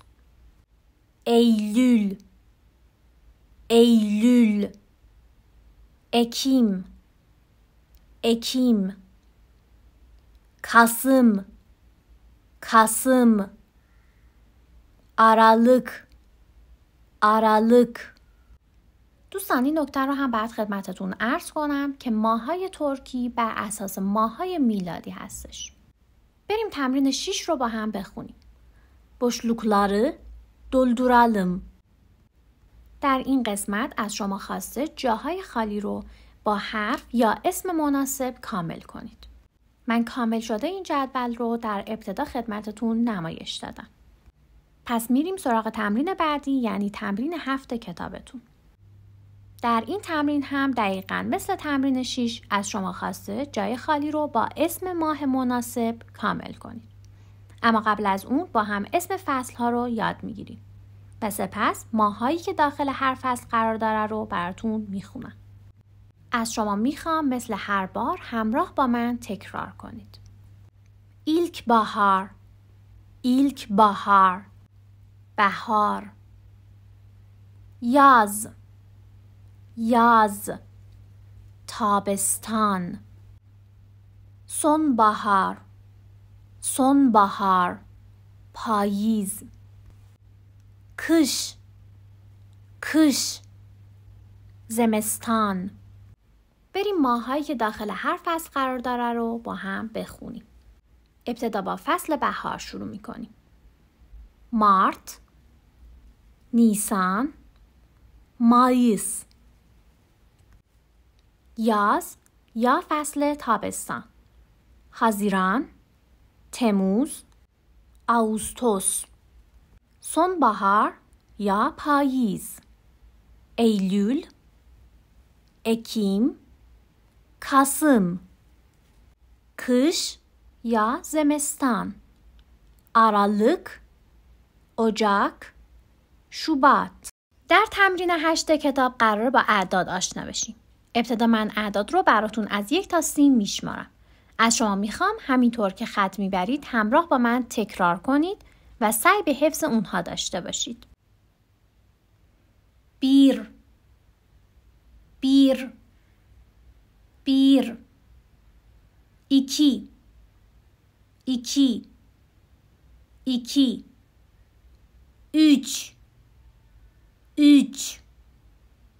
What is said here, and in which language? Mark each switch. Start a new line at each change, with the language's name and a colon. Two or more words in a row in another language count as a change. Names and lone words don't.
Turkish: eylül. ekim. kasım. aralık.
Persian: دوستان این نکته رو هم بعد خدمتتون عرض کنم که ماه‌های ترکی بر اساس ماه‌های میلادی هستش. بریم تمرین 6 رو با هم بخونیم.
Turkish: boşlukları dolduralım.
Persian: در این قسمت از شما خواسته جاهای خالی رو با حرف یا اسم مناسب کامل کنید. من کامل شده این جدول رو در ابتدا خدمتتون نمایش دادم. پس میریم سراغ تمرین بعدی، یعنی تمرین 7 کتابتون. در این تمرین هم دقیقاً مثل تمرین 6 از شما خواسته جای خالی رو با اسم ماه مناسب کامل کنید. اما قبل از اون با هم اسم فصل ها رو یاد میگیریم و سپس ماهایی که داخل هر فصل قرار داره رو براتون میخونم. از شما میخوام مثل هر بار همراه با من تکرار کنید.
Turkish: ilk bahar بهار. yaz تابستان. sonbahar پاییز. kış زمستان.
Persian: بریم ماهایی که داخل هر فصل قرار داره رو با هم بخونیم. ابتدا با فصل بهار شروع میکنیم.
Turkish: Mart, Nisan, Mayıs.
Persian: یاز یا فصل تابستان.
Turkish: haziran، تموز، ağustos.
Persian: sonbahar یا پاییز.
Turkish: eylül، ekim، kasım.
Persian: kış یا زمستان.
Turkish: aralık، ocak، şubat.
Persian: در تمرین 8 کتاب قراره با اعداد آشنا بشیم. ابتدا من اعداد رو براتون از 1 تا 30 میشمارم. از شما میخوام همینطور که خط میبرید همراه با من تکرار کنید و سعی به حفظ اونها داشته باشید.
Turkish: bir، iki، üç،